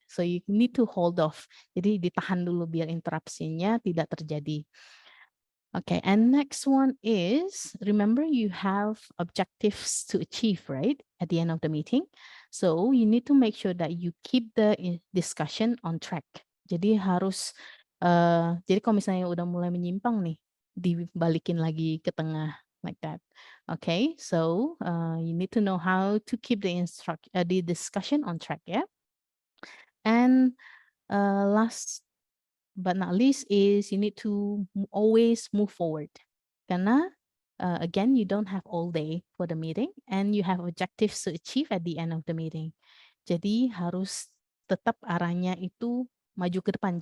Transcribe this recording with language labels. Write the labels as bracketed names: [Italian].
[Indonesian] So you need to hold off. Jadi ditahan dulu biar interrupsinya tidak terjadi. [English] Okay, and next one is, remember you have objectives to achieve, right? At the end of the meeting. So you need to make sure that you keep the discussion on track. [Indonesian] Jadi harus, jadi kalau misalnya udah mulai menyimpang nih, dibalikin lagi ke tengah, like that. [English] Okay, so you need to know how to keep the discussion on track, yeah? And last but not least is you need to always move forward. Karena again, you don't have all day for the meeting and you have objectives to achieve at the end of the meeting. [Indonesian] Jadi harus tetap arahnya itu maju ke depan.